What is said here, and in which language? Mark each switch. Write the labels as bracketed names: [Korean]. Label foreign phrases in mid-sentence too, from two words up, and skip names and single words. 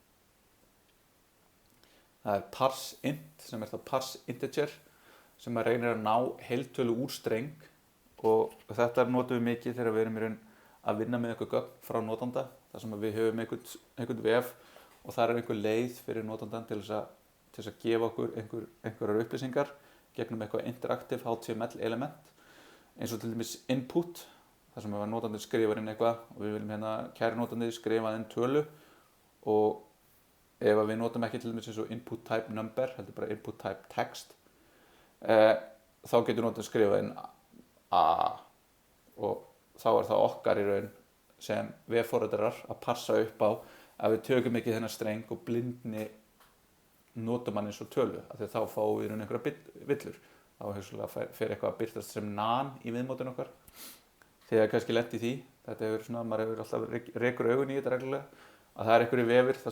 [Icelandic] Það er [English] parse int [Icelandic] sem er þá [English] parse integer [Icelandic] sem að reynir að ná heiltölu úr streng og þetta notum við mikið þegar við erum að vinna með eitthvað gögn frá notanda þar sem við höfum einhvern vef og það er einhver leið fyrir notandan til þess að gefa okkur einhverjar upplýsingar gegnum eitthvað [English] interactive HTML element [Icelandic] eins og til dæmis input þar sem notandinn skrifar inn eitthvað og við viljum kæri notandinn skrifa inn tölu og ef við notum ekki til dæmis eins og [English] input type number [Icelandic] heldur bara [English] input type text [Icelandic] þá getur notandinn skrifað inn a og þá er það okkar í raun sem vefforritarar að passa upp á að við tökum ekki þennan streng og blindni notum hann eins og tölu af því þá fáum við einhverja villur þá fer eitthvað að birtast sem nan í viðmótinu okkar þegar kannski lent í því þetta hefur svona, maður hefur alltaf rekur augun í þetta reglulega að það er einhverju vefur þar